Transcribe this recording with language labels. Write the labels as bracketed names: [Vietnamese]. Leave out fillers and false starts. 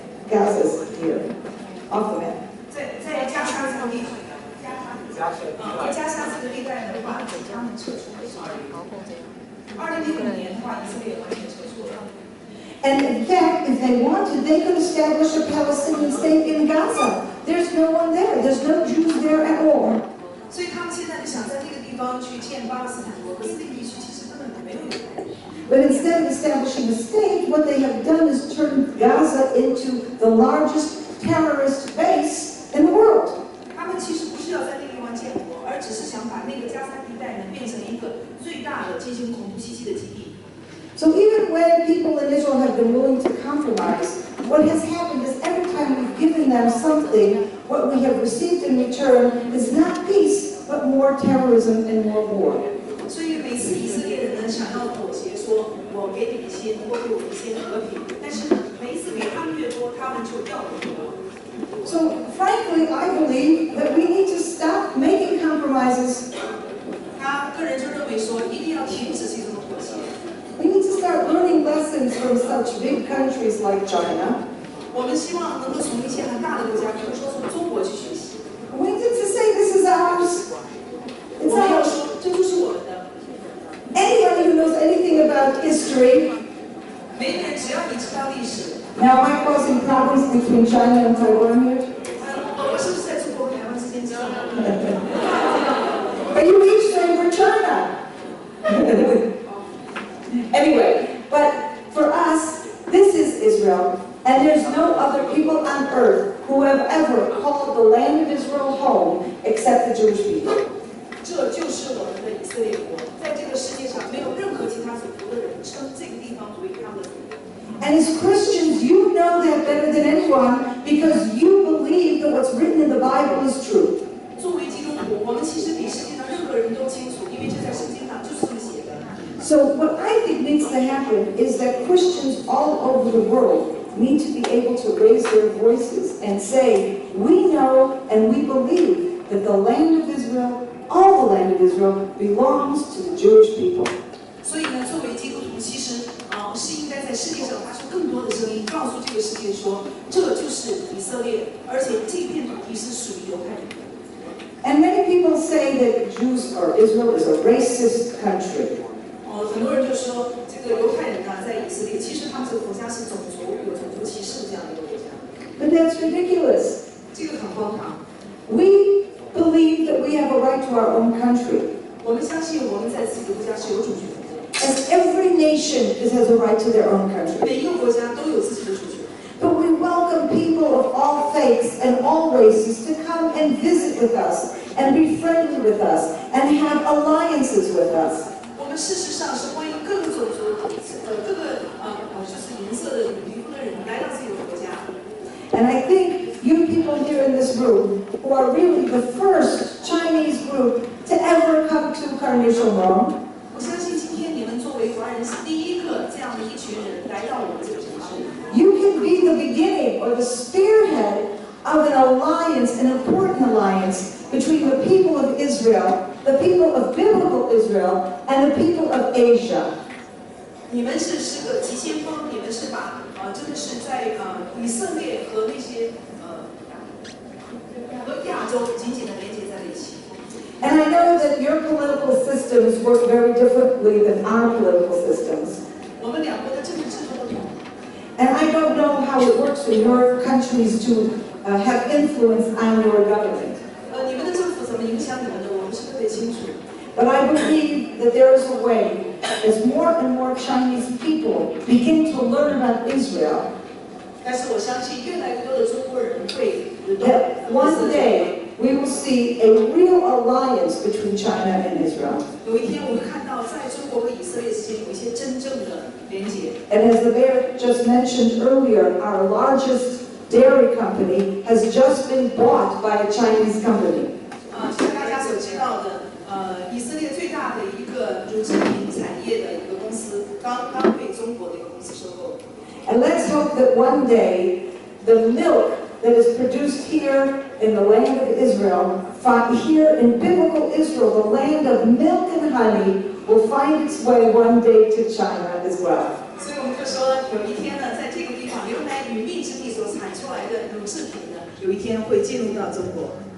[English] Gaza's here, off the map. [Chinese] 在加沙这个地方，在加沙这个地带的话，他们撤出了。 2015年的话，以色列完全撤出了。 [English] And in fact, if they wanted, they could establish a Palestinian state in Gaza. There's no one there. There's no Jews there at all. [Chinese] 所以他们现在就想在那个地方去建巴勒斯坦国，可是那个地区其实根本没有犹太人。 [English] But instead of establishing a state, what they have done is turned Gaza into the largest terrorist base in the world. [Chinese] 他们其实不是要在那个地方建国，而只是想把那个加沙地带呢变成一个最大的进行恐怖袭击的基地。 [English] So even when people in Israel have been willing to compromise, what has happened is every time we've given them something, what we have received in return is not peace, but more terrorism and more war. [Chinese] 所以每次以色列人呢想要妥协，说我给你一些，能够给我一些和平，但是呢，每一次给他们越多，他们就要越多。 [English] So frankly, I believe that we need to stop making compromises [Chinese] 他个人就认为说，一定要停止这种妥协。 [English] We need to start learning lessons from such big countries like China. [Chinese] 我们希望能够从一些很大的国家，比如说从中国去学习。 [English] We need to say this is ours. [Chinese] 我 [English] It's [Chinese] 们要 [English] ours. [Chinese] 说，这就是我们的。 [English] Anybody who knows anything about history. [Chinese] 每个人只要你知道历史。 [English] Now, am I causing problems between China and Taiwan here? [Chinese] 我是不是在中国和台湾之间交流？ [English] But you each say we're China. Anyway, but for us, this is Israel, and there's no other people on earth who have ever called the land of Israel home except the Jewish people. [Chinese] 这就是我们的以色列国，在这个世界上没有任何其他种族的人称这个地方为他们的祖国。 [English] And as Christians, you know that better than anyone because you believe that what's written in the Bible is true. [Chinese] 作为基督徒，我们其实比世界上任何人都清楚，因为这在圣经上就是这么写的。 [English] So what I think needs to happen is that Christians all over the world need to be able to raise their voices and say, we know and we believe that the land of Israel, all the land of Israel, belongs to the Jewish people. [Chinese] 所以呢，作为基督徒，其实是应该在世界上发出更多的声音，告诉这个世界说，这就是以色列，而且这片土地是属于犹太人的。 [English] And many people say that Jews or Israel is a racist country. [Chinese] 很多人就说这个犹太人呢，在以色列，其实他们这个国家是有种族歧视的这样的一个国家。 [English] But that's ridiculous. [Chinese] 这个很荒唐。 [English] We believe that we have a right to our own country. [Chinese] 我们相信我们在自己的国家是有主权的。 [English] As every nation has a right to their own country. [Chinese] 每一个国家都有自己的主权。 [English] But we welcome people of all faiths and all races to come and visit with us and be friendly with us and have alliances with us. [Chinese] 我们事实上是欢迎各个种族、各个就是颜色的、皮肤的人来到自己的国家。 [English] And I think you people here in this room, who are really the first Chinese group to ever come to Carnation-Rome, [Chinese] 我相信今天你们作为华人是第一个这样的一群人来到我们这个城市。 [English] you can be the beginning or the spearhead of an alliance, an important alliance between the people of Israel, the people of biblical Israel, and the people of Asia. [Chinese] 你们是个急先锋，你们是把真的是在以色列和那些和亚洲紧紧的连接在了一起。 [English] And I know that your political systems work very differently than our political systems. [Chinese] 我们两国的政治制度不同。 [English] And I don't know how it works in your countries to have influence on your government. [Chinese] 你们的政府怎么影响你们的，我们是特别清楚。 [English] But I believe that there is a way, as more and more Chinese people begin to learn about Israel, [Chinese] 但是我相信越来越多的中国人会 [English] that one day we will see a real alliance between China and Israel. [Chinese] 有一天我会看到，在中国和以色列之间有一些真正的连结。 [English] And as the mayor just mentioned earlier, our largest dairy company has just been bought by a Chinese company. [Chinese] 像大家所知道的，以色列最大的一个乳制品产业的一个公司，刚刚被中国的一个公司收购。 [English] And let's hope that one day the milk that is produced here in the land of Israel, here in biblical Israel, the land of milk and honey, will find its way one day to China as well. [Chinese] 所以我们就说，有一天呢，在这个地方，牛奶与蜜之地所产出来的乳制品呢，有一天会进入到中国。